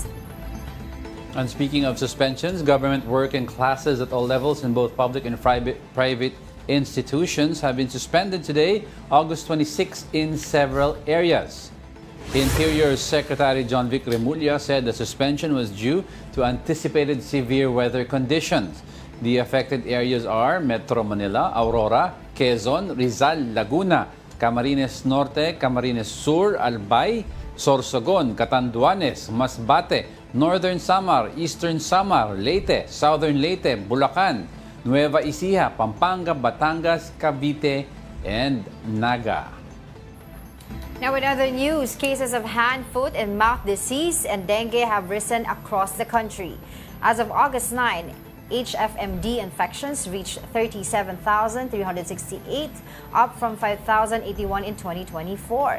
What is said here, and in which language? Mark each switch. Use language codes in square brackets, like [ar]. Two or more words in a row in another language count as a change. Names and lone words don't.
[en] And speaking of suspensions, government work and classes at all levels in both public and private institutions have been suspended today, August 26, in several areas. Interior Secretary John Vic Remulla said the suspension was due to anticipated severe weather conditions. The affected areas are Metro Manila, Aurora, Quezon, Rizal, Laguna, Camarines Norte, Camarines Sur, Albay, Sorsogon, Catanduanes, Masbate, Northern Samar, Eastern Samar, Leyte, Southern Leyte, Bulacan, Nueva Ecija, Pampanga, Batangas, Cavite, and Naga. Now, in other news, cases of hand, foot, and mouth disease and dengue have risen across the country. As of August 9, HFMD infections reached 37,368, up from 5,081 in 2024.